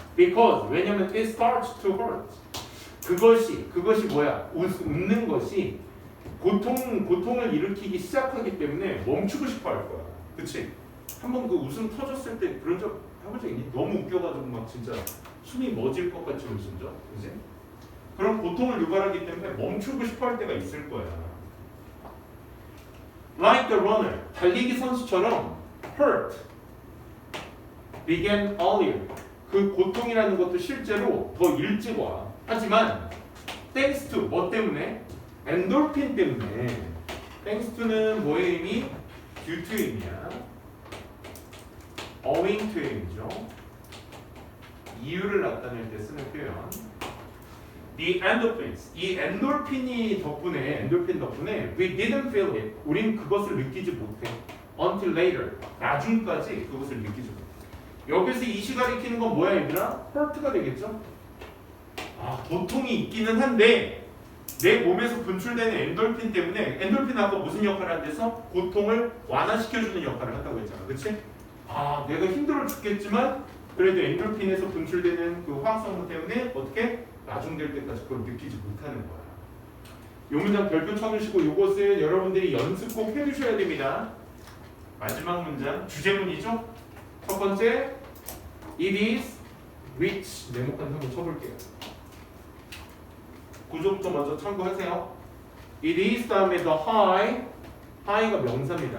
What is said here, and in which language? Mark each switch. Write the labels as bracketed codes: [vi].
[en] Because [ko] 왜냐면 [en] it starts to hurt. [ko] 그것이 뭐야? 웃는 것이 고통을 일으키기 시작하기 때문에 멈추고 싶어 할 거야. 그치? 한번 그 웃음 터졌을 때 그런 적 해본 적 있니? 너무 웃겨가지고 막 진짜 숨이 멎을 것 같이 웃은 적? 그치? 그런 고통을 유발하기 때문에 멈추고 싶어 할 때가 있을 거야. [en] Like the runner, [ko] 달리기 선수처럼 [en] hurt began earlier. [ko] 그 고통이라는 것도 실제로 더 일찍 와. 하지만 [en] thanks to [ko] 뭐 때문에? 엔돌핀 때문에. thanks to는 뭐의 의미? due to의 의미야. owing to의 의미죠. 이유를 나타낼 때 쓰는 표현. [en] The endorphins. [ko] 이 엔돌핀 덕분에 [en] we didn't feel it. [ko] 우린 그것을 느끼지 못해. [en] Until later. [ko] 나중까지 그것을 느끼지 못해. 여기서 이시 가리키는 건 뭐야 얘들아? hurt가 되겠죠? 고통이 있기는 한데 내 몸에서 분출되는 엔돌핀 때문에 엔돌핀 아까 무슨 역할을 한대서? 고통을 완화시켜주는 역할을 한다고 했잖아. 그치? 내가 힘들어 죽겠지만 그래도 엔돌핀에서 분출되는 그 화학성분 때문에 어떻게? 나중될 때까지 그걸 느끼지 못하는 거야. 이 문장 별표 쳐주시고 이것을 여러분들이 연습 꼭 해주셔야 됩니다. 마지막 문장 주제문이죠. 첫 번째 It is which 네모칸 한번 쳐볼게요. 구조부터 먼저 참고하세요. It is 다음에 the high가 명사입니다.